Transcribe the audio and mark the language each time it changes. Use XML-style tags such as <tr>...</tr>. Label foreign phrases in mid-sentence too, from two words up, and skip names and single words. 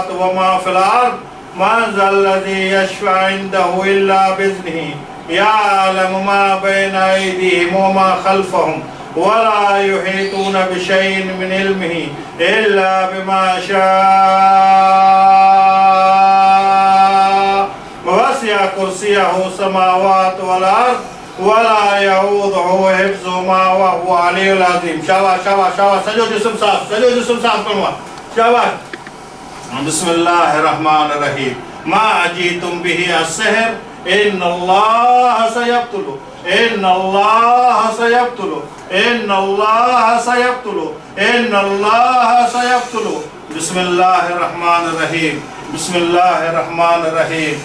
<ar>وما في الأرض من ذا الذي يشفع عنده إلا بإذنه يعلم ما بين أيديهم وما خلفهم ولا يحيطون بشيء من علمه إلا بما شاء وسع كرسيه السماوات والأرض ولا يعوضه حفظهما وهو العلي العظيم.</ar> <sd>شاباش شاباش شاباش سجو جسم صاف سجو جسم صاف كنوا شاباش.</sd> <ar>بسم الله الرحمن الرحيم. ما أجيتم به السحر إن الله سيبطله إن الله سيبطله إن الله سيبطله إن الله سيبطله. بسم الله الرحمن الرحيم. بسم الله الرحمن الرحيم.</ar>